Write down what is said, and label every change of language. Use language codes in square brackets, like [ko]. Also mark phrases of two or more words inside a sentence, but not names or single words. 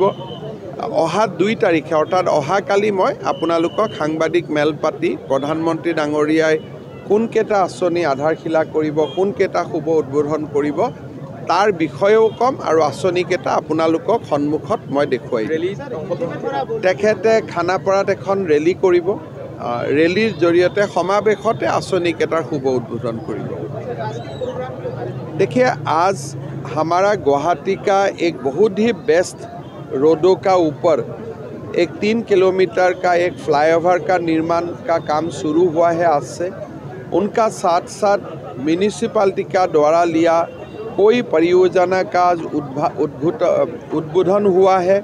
[as] অহা 2 তাৰিখে অৰ্থাৎ অহাকালি মই আপোনালোকক সাংবাদিক মেল পাতি প্ৰধানমন্ত্ৰী ডাঙৰীয়াই কোনকেইটা আঁচনি আধাৰশিলা কৰিব, কোনকেইটা শুভ উদ্বোধন কৰিব তাৰ বিষয়েও ক'ম আৰু আঁচনিকেইটা আপোনালোকক সন্মুখত মই দেখুৱাই দিম। তেখেতে খানাপাৰাত এখন ৰেলী কৰিব। ৰেলীৰ জৰিয়তে সমাৱেশতে আঁচনিকেইটাৰ শুভ উদ্বোধন কৰিব। [hi] देखिए, आज हमारा गुवाहाटी का एक बहुत ही बेस्ट रोडों का ऊपर एक 3 किलोमीटर का एक फ्लाईओवर का निर्माण का काम शुरू हुआ है आज से। उनका साथ साथ म्यूनिसिपैलिटी का द्वारा लिया कोई परियोजना का उद्बोधन हुआ है।